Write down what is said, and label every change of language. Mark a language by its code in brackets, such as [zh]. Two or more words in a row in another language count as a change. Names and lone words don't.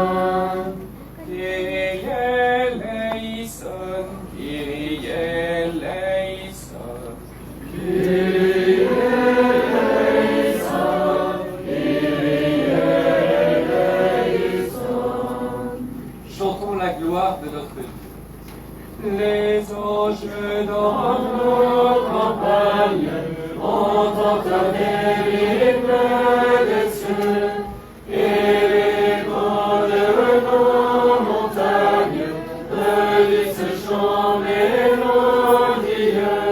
[el] Κύριε ἐλέησον, Κύριε ἐλέησον, Κύριε ἐλέησον, Κύριε ἐλέησον. [fr] Chantons la gloire de notre Dieu. Les anges dans nos campagnes ont entonné l'hymne des cieux, et les vents de nos montagnes relisent ce chant mélodieux.